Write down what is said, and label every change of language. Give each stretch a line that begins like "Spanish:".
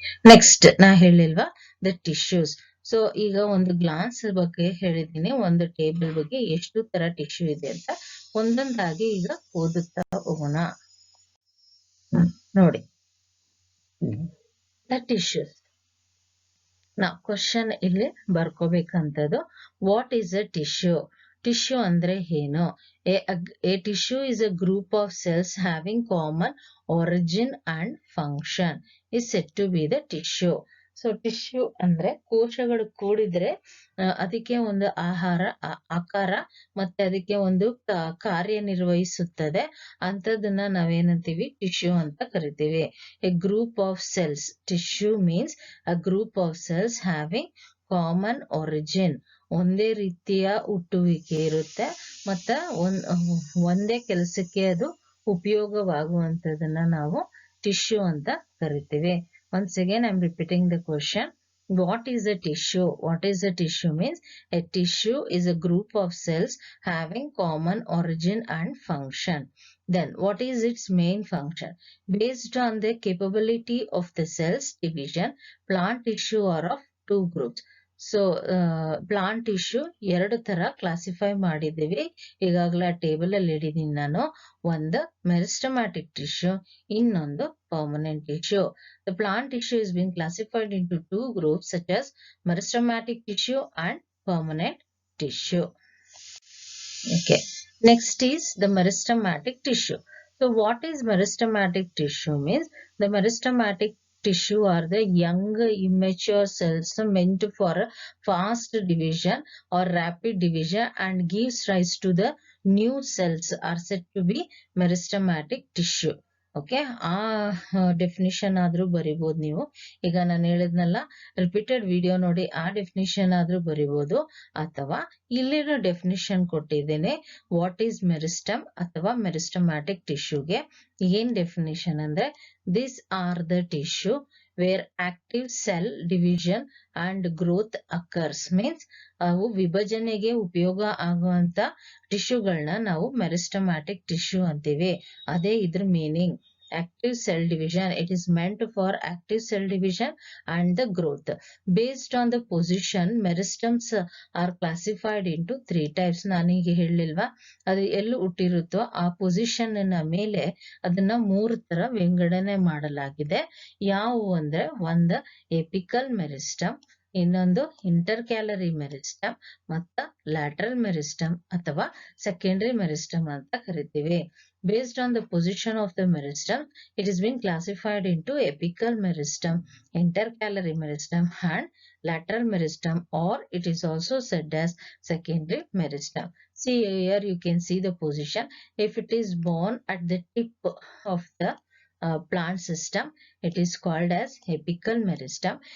Kannada: Next ನಾ ಹೇಳಿಲ್ವಾ the tissues. So ಈಗ ಒಂದು ಗ್ಲಾನ್ಸ್ ಬಗ್ಗೆ ಹೇಳಿದೀನಿ, ಒಂದು ಟೇಬಲ್ ಬಗ್ಗೆ ಎಷ್ಟು ತರ ಟಿಶ್ಯೂ ಇದೆ ಅಂತ ಒಂದೊಂದಾಗಿ ಈಗ ಓದುತ್ತಾ ಹೋಗೋಣ. ನೋಡಿ ದ ಟಿಶ್ಯೂಸ್. ನಾವು ಕ್ವಶನ್ ಇಲ್ಲಿ ಬರ್ಕೋಬೇಕಂತದ್ದು
English: What is a tissue.
Kannada: Tissue ಅಂದ್ರೆ ಏನು?
English: A tissue is a group of cells having common origin and function is said to be the tissue.
Kannada: So tissue ಅಂದ್ರೆ ಕೋಶಗಳು ಕೂಡಿದ್ರೆ ಅದಕ್ಕೆ ಒಂದು ಆಕಾರ ಮತ್ತೆ ಅದಕ್ಕೆ ಒಂದು ಕಾರ್ಯನಿರ್ವಹಿಸುತ್ತದೆ. ಅಂತದನ್ನ ನಾವೇನಂತೀವಿ ಟಿಶ್ಯೂ ಅಂತ ಕರಿತೀವಿ.
English: A group of cells. Tissue means a group of cells having common origin.
Kannada: ಒಂದೇ ರೀತಿಯ ಹುಟ್ಟುವಿಕೆ ಇರುತ್ತೆ, ಮತ್ತ ಒಂದೇ ಕೆಲಸಕ್ಕೆ ಅದು ಉಪಯೋಗವಾಗುವಂತದನ್ನ ನಾವು ಟಿಶ್ಯೂ ಅಂತ ಕರಿತೀವಿ.
English: Once again I am repeating the question. What is a tissue? What is a tissue means a tissue is a group of cells having common origin and function. Then what is its main function? Based on the capability of the cells division, plant tissue are of 2 groups.
Kannada: So plant tissue 2 ತರ classify ಮಾಡಿದ್ದೀವಿ. ಈಗಾಗಲೇ table ಅಲ್ಲಿ ಇಡಿದೀನಿ ನಾನು. ಒಂದು meristematic tissue, ಇನ್ನೊಂದು permanent tissue.
English: The plant tissue is being classified into 2 groups such as meristematic tissue and permanent tissue. Okay. Next is the meristematic tissue. So what is meristematic tissue means the meristematic tissue are the young immature cells meant for fast division or rapid division and gives rise to the new cells are said to be meristematic tissue.
Kannada: Okay, ಆ definition ಆದ್ರೂ ಬರಿಬಹುದು ನೀವು. ಈಗ ನಾನು ಹೇಳಿದ್ನಲ್ಲ, repeated video ನೋಡಿ ಆ definition ಆದ್ರೂ ಬರಿಬಹುದು, ಅಥವಾ ಇಲ್ಲಿರೋ ಡೆಫಿನಿಷನ್ ಕೊಟ್ಟಿದ್ದೇನೆ.
English: what is meristem
Kannada: ಅಥವಾ ಮೆರಿಸ್ಟಮ್ಯಾಟಿಕ್ ಟಿಶ್ಯೂಗೆ ಏನ್ ಡೆಫಿನಿಷನ್ ಅಂದ್ರೆ
English: This are the tissue where active cell division and growth occurs.
Kannada: Means ಅವು ವಿಭಜನೆಗೆ ಉಪಯೋಗ ಆಗುವಂತ ಟಿಶ್ಯೂಗಳನ್ನ ನಾವು ಮೆರಿಸ್ಟಮ್ಯಾಟಿಕ್ ಟಿಶ್ಯೂ ಅಂತೀವಿ. ಅದೇ ಇದ್ರ meaning.
English: Active cell division, it is meant for active cell division and the growth. Based on the position, meristems are classified into 3 types.
Kannada: ನಾನೀಗ ಹೇಳಿಲ್ವಾ, ಅದು ಎಲ್ಲಿ ಹುಟ್ಟಿರುತ್ತೋ ಆ ಪೊಸಿಷನ್ ಮೇಲೆ ಅದನ್ನ 3 ತರ ವಿಂಗಡಣೆ ಮಾಡಲಾಗಿದೆ. ಯಾವುವು ಅಂದ್ರೆ ಒಂದು ಎಪಿಕಲ್ ಮೆರಿಸ್ಟಮ್, ಇನ್ನೊಂದು ಇಂಟರ್ಕ್ಯಾಲರಿ ಮೆರಿಸ್ಟಮ್ ಮತ್ತ ಲ್ಯಾಟ್ರಲ್ ಮೆರಿಸ್ಟಮ್ ಅಥವಾ ಸೆಕೆಂಡರಿ ಮೆರಿಸ್ಟಮ್ ಅಂತ ಕರಿತೀವಿ.
English: Based on the position of the meristem, it is being classified into apical meristem, intercalary meristem and lateral meristem, or it is also said as secondary meristem. See here you can see the position. If it is born at the tip of the plant system, it is called as apical meristem.